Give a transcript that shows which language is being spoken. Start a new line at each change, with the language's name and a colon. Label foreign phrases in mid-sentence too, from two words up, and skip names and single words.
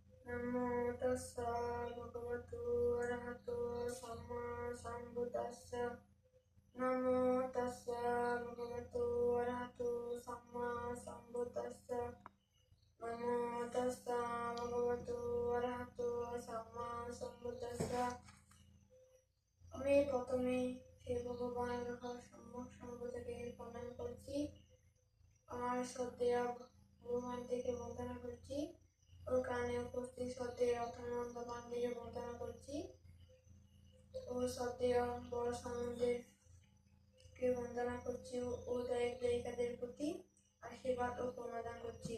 Pali: नमो तस्स भगवतो अरहतो सम्मा सम्बुद्दस्स नमो तस्स भगवतो अरहतो सम्मा सम्बुद्दस्स नमो तस्स भगवतो अरहतो सम्मा सम्बुद्दस्स
Bangla: আমি প্রথমে সেই ভগবানের সম্মুখ সম্বুদ্ধকে প্রণাম করছি। আমার শ্রদ্ধেয় ভগবান থেকে বন্দনা করছি ও কানে উপস্থিত শ্রদ্ধেয় অথনন্দ পান্ডেকে বন্দনা করছি ও শ্রদ্ধেয় বড় সম্বন্ধেকে বন্দনা করছি ও দায়িক দায়িকাদের প্রতি আশীর্বাদ ও প্রণাম করছি।